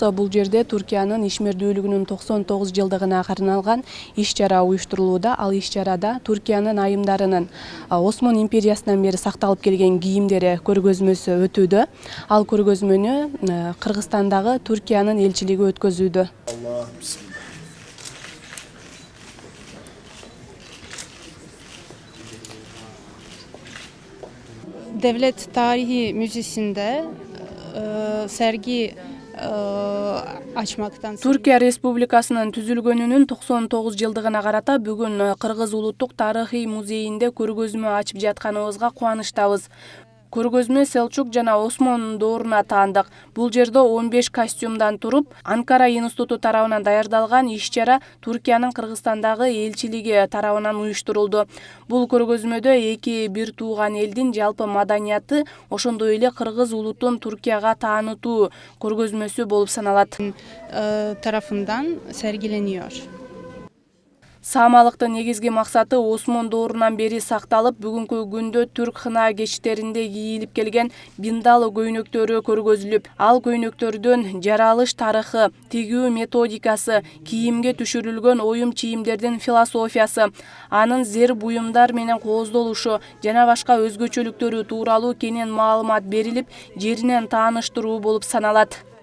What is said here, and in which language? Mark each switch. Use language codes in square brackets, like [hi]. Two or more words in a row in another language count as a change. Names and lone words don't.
[ky] Бул жерде Түркиянын ишмердүүлүгүнүн 99 жылдыгына арналган иш-чара уюштурулууда. Ал иш-чарада Түркиянын айымдарынын Осман империясынан бери сакталып келген кийимдери көргөзмөсү өтүүдө. Ал көргөзмөнү Кыргызстандагы Түркиянын элчилиги өткөзүүдө. [tr] Devlet Tarihi Müzesi'nde sergi açmaktan... [ky] Түркия Республикасынын түзүлгөнүнүн 99 жылдыгына карата бүгүн Кыргыз Улуттук тарыхый музейинде көргөзмө ачып жатканыбызга кубанычтабыз. Көргөзмө Селчук жана Осмон дооруна таандык. Бул жерде 15 костюмдан туруп, Анкара институту тарабынан даярдалган иш-чара Түркиянын Кыргызстандагы элчилиги тарабынан уюштурулду. Бул көргөзмөдө эки бир тууган элдин жалпы маданияты, ошондой эле кыргыз улутун Түркияга таанытуу көргөзмөсү болуп саналат. [tr] Tarafından sergileniyor. [ky] Саамалыктын негизги максаты Осмон доорунан бери сакталып, бүгүнкү күндө түрк хына кечтеринде кийилип келген биндал көйнөктөрү көргөзүлүп, ал көйнөктөрдөн жаралыш тарыхы, тигүү методикасы, кийимге түшүрүлгөн оюм чийимдердин философиясы, анын зер буюмдар менен кооздолушу жана башка өзгөчөлүктөрү тууралуу кенен маалымат берилип, жеринен тааныштыруу болуп саналат.